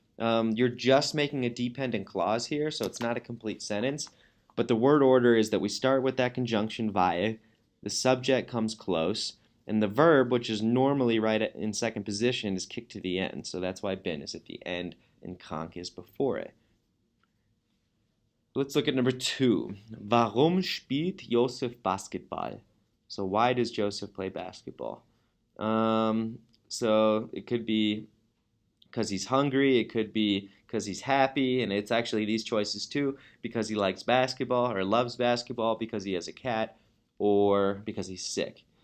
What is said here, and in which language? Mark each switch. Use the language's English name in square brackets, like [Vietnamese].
[English] You're just making a dependent clause here, so it's not a complete sentence. But the word order is that we start with that conjunction weil, the subject comes close, and the verb, which is normally right in second position, is kicked to the end. So that's why bin is at the end and krank is before it. Let's look at number 2. [German] Warum spielt Josef Basketball? [English] So why does Joseph play basketball? So it could be because he's hungry, it could be because he's happy, and it's actually these choices too, because he likes basketball or loves basketball, because he has a cat, or because he's sick.